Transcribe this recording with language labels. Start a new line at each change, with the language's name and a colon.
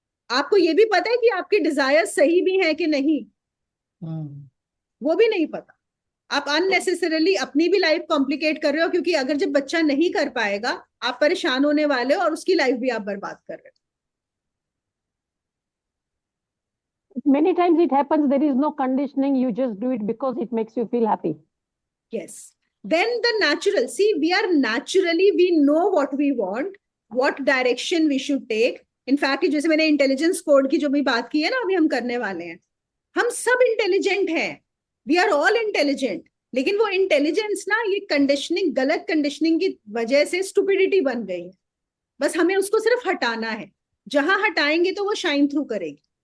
Hindi: आपको ये भी पता है कि आपकी डिजायर्स सही भी है कि नहीं, वो भी नहीं पता। आप अननेसेसरली अपनी भी लाइफ कॉम्प्लिकेट कर रहे हो, क्योंकि अगर जब बच्चा नहीं कर पाएगा आप परेशान होने वाले हो और उसकी लाइफ भी आप बर्बाद कर रहे हो।
English: Many times it happens there is no conditioning, you just do it because it makes you feel happy. Yes, then the natural, see we are naturally, we know what we want, what direction we should take.
Hindi: In fact जैसे मैंने intelligence code की जो भी बात की है ना, अभी हम करने वाले हैं, हम सब इंटेलिजेंट हैं,
English: we are all intelligent,
Hindi: लेकिन वो इंटेलिजेंस ना ये कंडीशनिंग, गलत कंडीशनिंग की वजह से स्टुपिडिटी बन गई है। बस हमें उसको सिर्फ हटाना है, जहां हटाएंगे तो वो शाइन थ्रू करेगी।